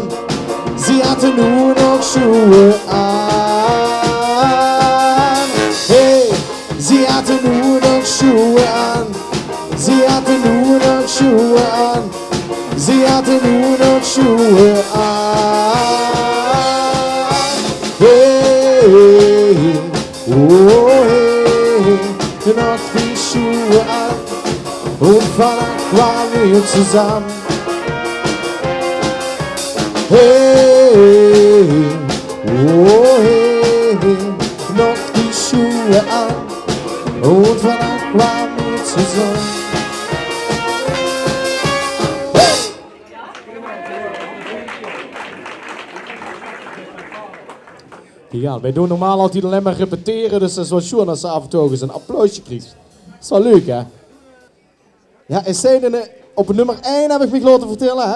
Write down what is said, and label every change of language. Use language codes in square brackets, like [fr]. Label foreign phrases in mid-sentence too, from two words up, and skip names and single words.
[nl] Ze had er nu nog schoenen aan. Hey, ze had er nu nog schoenen aan. Ze had er nu nog schoenen aan. Ze had er nu nog schoenen aan. [de] Hey, oh hey, noch die Schuhe an und vannacht waren wir zusammen. Hey, oh hey, noch die Schuhe an und vannacht waren wir zusammen. [nl] Ja, wij doen normaal altijd alleen maar repeteren, dus dat is wel schoon als ze af en toe ook eens een applausje krijgt. Dat is wel leuk, hè? Ja, en zijn op nummer 1 heb ik me laten vertellen, hè?